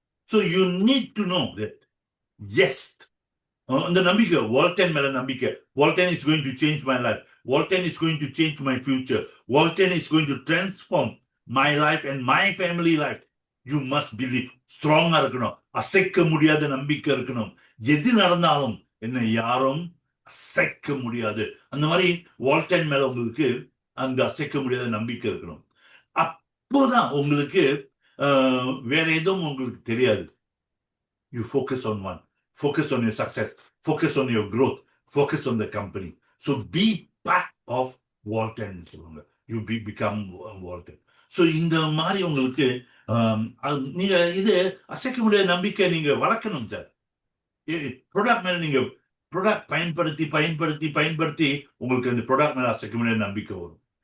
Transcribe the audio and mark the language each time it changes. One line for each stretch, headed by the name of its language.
English: So you need to know that yes,
Tamil: அந்த நம்பிக்கை, Walton மேல நம்பிக்கை,
English: Walton is going to change my life, Walton is going to change my future, Walton is going to transform my life and my family life. You must believe.
Tamil: ஸ்ட்ராங்கா இருக்கணும், அசைக்க முடியாத நம்பிக்கை இருக்கணும். எது நடந்தாலும் என்ன யாரும் அசைக்க முடியாது, அந்த மாதிரி வால்டன் மேல உங்களுக்கு அந்த அசைக்க முடியாத நம்பிக்கை இருக்கணும். அப்போதான் உங்களுக்கு வேற எதுவும் உங்களுக்கு தெரியாது.
English: You focus on one, focus on your success, focus on your growth, focus on the company. So be part of Walton. You become Walton.
Tamil: So இந்த மாதிரி உங்களுக்கு நீங்க இது அசைக்க முடியாத நம்பிக்கை நீங்க வளர்க்கணும் சார். ப்ராடக்ட் மேல நீங்க ப்ராடக்ட் பயன்படுத்தி பயன்படுத்தி பயன்படுத்தி உங்களுக்கு அந்த ப்ராடக்ட் மேல அசைக்க முடியாத நம்பிக்கை வரும்.